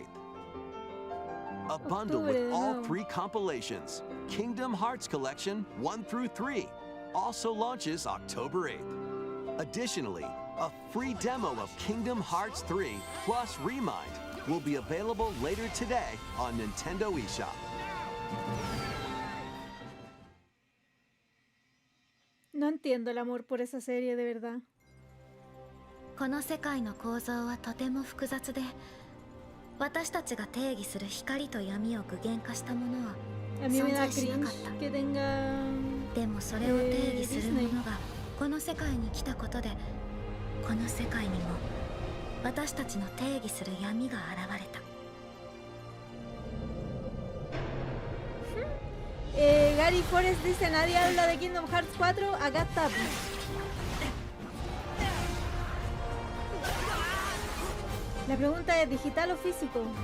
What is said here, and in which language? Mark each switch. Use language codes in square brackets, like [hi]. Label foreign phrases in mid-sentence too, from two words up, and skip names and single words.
[en] A bundle with all 3 compilations, Kingdom Hearts Collection 1 through 3, also launches October 8th. Additionally, a free demo of Kingdom Hearts 3 plus Remind will be available later today on Nintendo eShop. [es] No entiendo el amor por esa serie, de verdad. [ja] この世界の構造はとても複雑で、私たちが定義する光と闇を具現化したものは存在しなかった。でもそれを定義するものがこの世界に来たことで、この世界にも私たちの定義する闇が現れた。 [es] Gary Forrest dice, nadie habla de Kingdom Hearts 4, acá está. La pregunta es, ¿digital o físico?